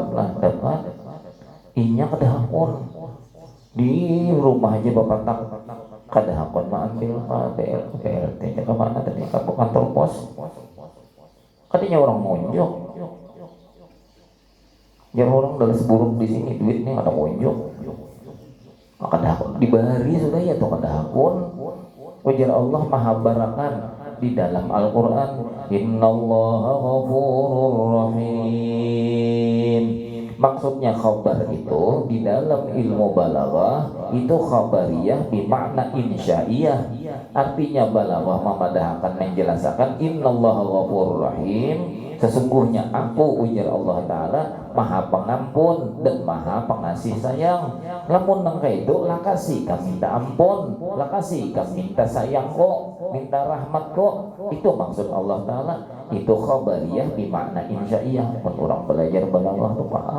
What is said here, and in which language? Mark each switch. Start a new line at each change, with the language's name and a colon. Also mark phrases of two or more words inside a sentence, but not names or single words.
Banjar: Inya kedahakun di rumah aja bapak tak kedahakun mengambil BLT nya kemana tadi ke kantor pos. Katanya orang monjok. Jangan orang dari seburuk di sini duitnya ada monjok. Kedahakun dibari sudah ya tuh kedahakun. Ujar Allah maha barakan di dalam Al-Quran,
Arabic: إن الله غفور رحيم.
Banjar: Maksudnya khabar itu di dalam ilmu balaghah itu khabariyah bermakna insya'iyah. Artinya balaghah memadahkan menjelaskan
Arabic: إن الله غفور رحيم.
Banjar: Sesungguhnya aku ujar Allah Ta'ala maha pengampun dan maha pengasih sayang. Lamun nangka itu lakasi kami minta ampun, lakasi kami minta sayang kok, minta rahmat kok. Itu maksud Allah Ta'ala. Itu khabariyah bermakna insya'iyah. Pun orang belajar balaghah tuh paham.